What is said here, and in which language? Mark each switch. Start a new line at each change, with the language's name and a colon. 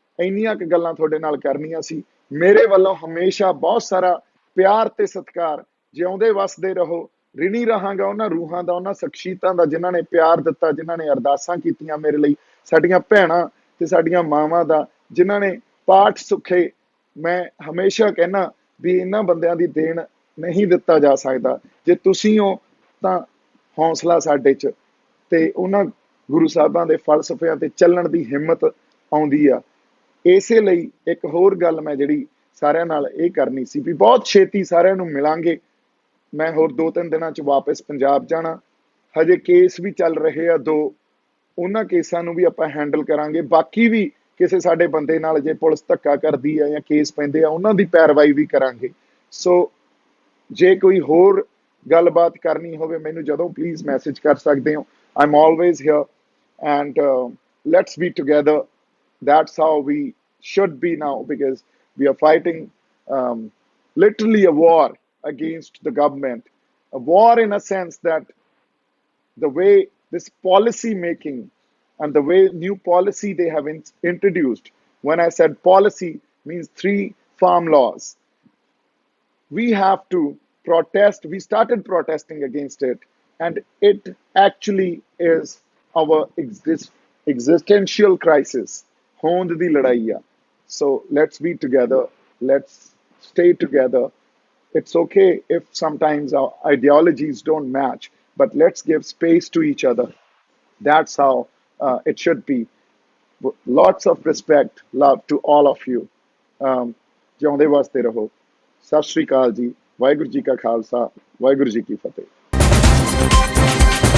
Punjabi: ਇੰਨੀਆਂ ਕੁ ਗੱਲਾਂ ਤੁਹਾਡੇ ਨਾਲ ਕਰਨੀਆਂ ਸੀ। ਮੇਰੇ ਵੱਲੋਂ ਹਮੇਸ਼ਾ ਬਹੁਤ ਸਾਰਾ ਪਿਆਰ ਤੇ ਸਤਿਕਾਰ। ਜਿਉਂਦੇ ਵਸਦੇ ਰਹੋ। ਰਿਣੀ ਰਹਾਂਗਾ ਉਹਨਾਂ ਰੂਹਾਂ ਦਾ, ਉਹਨਾਂ ਸ਼ਖਸੀਅਤਾਂ ਦਾ ਜਿਨ੍ਹਾਂ ਨੇ ਪਿਆਰ ਦਿੱਤਾ, ਜਿਨ੍ਹਾਂ ਨੇ ਅਰਦਾਸਾਂ ਕੀਤੀਆਂ ਮੇਰੇ ਲਈ, ਸਾਡੀਆਂ ਭੈਣਾਂ ਤੇ ਸਾਡੀਆਂ ਮਾਵਾਂ ਦਾ, ਜਿਨ੍ਹਾਂ ਨੇ ਪਾਠ ਸੁੱਖੇ मैं हमेशा कहना भी इन्हां बंदियां दी देन नहीं दिता जा सकदा। जे तुसीं हो तां हौसला साडे च ते उन्हां गुरु ਸਾਹਿਬਾਂ ਦੇ ਫਲਸਫਿਆਂ ਤੇ ਚੱਲਣ ਦੀ ਹਿੰਮਤ ਆਉਂਦੀ ਆ। ਇਸੇ ਲਈ ਇੱਕ ਹੋਰ ਗੱਲ ਮੈਂ ਜਿਹੜੀ ਸਾਰਿਆਂ ਨਾਲ ਇਹ ਕਰਨੀ ਸੀ ਵੀ ਬਹੁਤ ਛੇਤੀ ਸਾਰਿਆਂ ਨੂੰ ਮਿਲਾਂਗੇ। ਮੈਂ ਹੋਰ 2-3 ਦਿਨਾਂ ਚ ਵਾਪਸ ਪੰਜਾਬ ਜਾਣਾ। ਹਜੇ ਕੇਸ ਵੀ ਚੱਲ ਰਹੇ ਆ 2, ਉਹਨਾਂ ਕੇਸਾਂ ਨੂੰ ਵੀ ਆਪਾਂ ਹੈਂਡਲ ਕਰਾਂਗੇ। ਬਾਕੀ ਵੀ ਕਿਸੇ ਸਾਡੇ ਬੰਦੇ ਨਾਲ ਜੇ ਪੁਲਿਸ ਧੱਕਾ ਕਰਦੀ ਆ ਜਾਂ ਕੇਸ ਪੈਂਦੇ ਆ ਉਹਨਾਂ ਦੀ ਪੈਰਵਾਈ ਵੀ ਕਰਾਂਗੇ। ਸੋ ਜੇ ਕੋਈ ਹੋਰ ਗੱਲਬਾਤ ਕਰਨੀ ਹੋਵੇ ਮੈਨੂੰ ਜਦੋਂ ਪਲੀਜ਼ ਮੈਸੇਜ ਕਰ ਸਕਦੇ ਹੋ।
English: I'm always here and let's be together. That's how we should be now because we are fighting um, literally a war against the government. A war in a sense that the way this policy making and the way new policy they have introduced. When I said policy means 3 farm laws, we have to protest. We started protesting against it, and it actually is our existential crisis.
Punjabi: होंद दी लड़ाई आ.
English: So let's be together. Let's stay together. It's okay if sometimes our ideologies don't match, but let's give space to each other. That's how it should be. Lots of respect, love to all of you.
Punjabi: ਜਿਉਂਦੇ ਵਾਸਤੇ ਰਹੋ। ਸਤਿ ਸ਼੍ਰੀ ਅਕਾਲ ਜੀ। ਵਾਹਿਗੁਰੂ ਜੀ ਕਾ ਖਾਲਸਾ, ਵਾਹਿਗੁਰੂ ਜੀ ਕੀ ਫਤਿਹ।